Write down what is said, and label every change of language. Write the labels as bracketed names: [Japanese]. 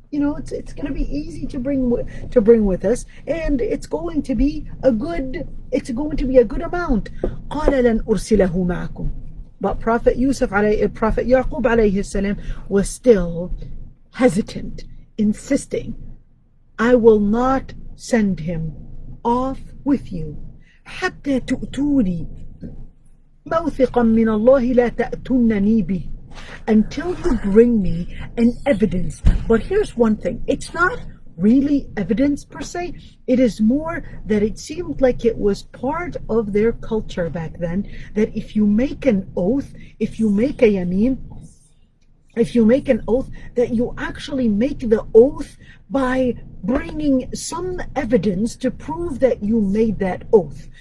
[English] it's going to be easy to bring with us, and it's going to be a good amount. [Arabic] قال لن أرسله معكم. [English] But Prophet Yaqub alayhi salam was still hesitant, insisting, I will not send him off with you. [Arabic] حتى تؤتوني موثقا من الله لا تأتونني به, [English] until you bring me an evidence. But here's one thing, it's not really evidence per se, it is more that it seemed like it was part of their culture back then, that if you make an oath, if you make a yameen, if you make an oath, that you actually make the oath by bringing some evidence to prove that you made that oath.